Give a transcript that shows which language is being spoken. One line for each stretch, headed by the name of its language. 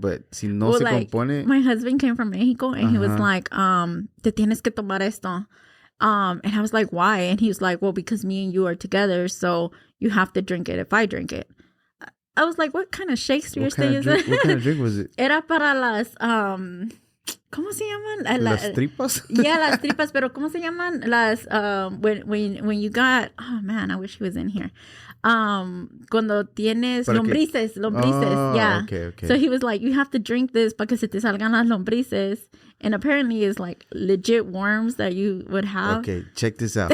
Spanish: But si no se compone.
English: My husband came from Mexico and he was like,
Spanish: te tienes que tomar esto.
English: And I was like, why? And he was like, well, because me and you are together, so you have to drink it if I drink it. I was like, what kind of Shakespeare thing is it? What kind of drink was it?
Spanish: Era para las, ¿cómo se llaman? Las tripas? Yeah, las tripas, pero ¿cómo se llaman?
English: Las, when you got, oh man, I wish he was in here.
Spanish: Cuando tienes lombrices, yeah.
English: Okay. So he was like, you have to drink this
Spanish: para que se te salgan las lombrices.
English: And apparently it's like legit worms that you would have. Okay, check this out.